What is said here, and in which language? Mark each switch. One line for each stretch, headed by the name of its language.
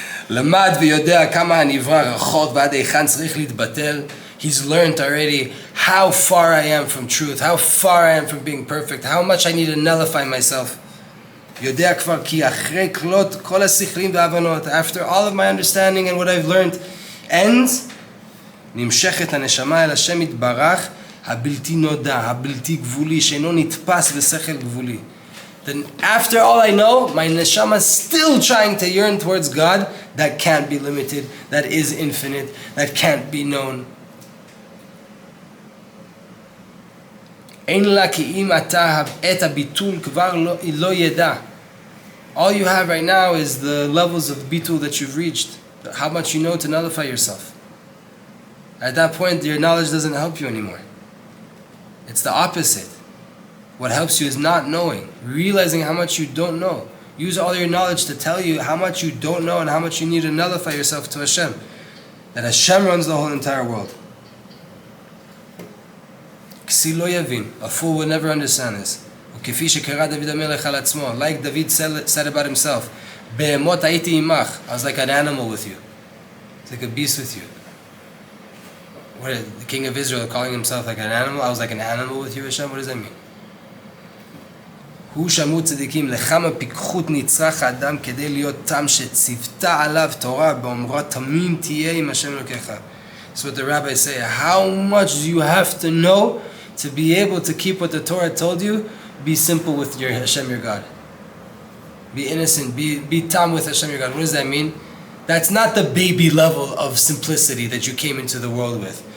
Hebrew: למד ויודע כמה הנברא רחוק ועד היכן צריך להתבטל.
English: He's learned already how far I am from truth, how far I am from being perfect, how much I need to nullify myself.
Hebrew: יודע כבר כי אחרי כלות כל השכלים וההבנות,
English: after all of my understanding and what I've learned ends,
Hebrew: נמשכת הנשמה אל השם יתברך, הבלתי נודע, הבלתי גבולי, שאינו נתפס בשכל גבולי.
English: Then after all I know, my neshama is still trying to yearn towards God that can't be limited, that is infinite, that can't be known. All you have right now is the levels of bitul that you've reached, how much you know to nullify yourself. At that point, your knowledge doesn't help you anymore. It's the opposite. What helps you is not knowing, realizing how much you don't know. Use all your knowledge to tell you how much you don't know and how much you need to nullify yourself to Hashem. That Hashem runs the whole entire world. A fool would never understand this. Like David said about himself, I was like an animal with you. It's like a beast with you. What, the king of Israel calling himself like an animal? I was like an animal with you, Hashem? What does that mean?
Hebrew: הוא שמעו צדיקים לכמה פיקחות נצרך האדם כדי להיות תם שציוותה עליו תורה באומרו תמים תהיה עם השם אלוקיך.
English: That's what the rabbis say. How much do you have to know to be able to keep what the Torah told you? Be simple with your Hashem, your God. Be innocent. Be tam with Hashem, your God. What does that mean? That's not the baby level of simplicity that you came into the world with.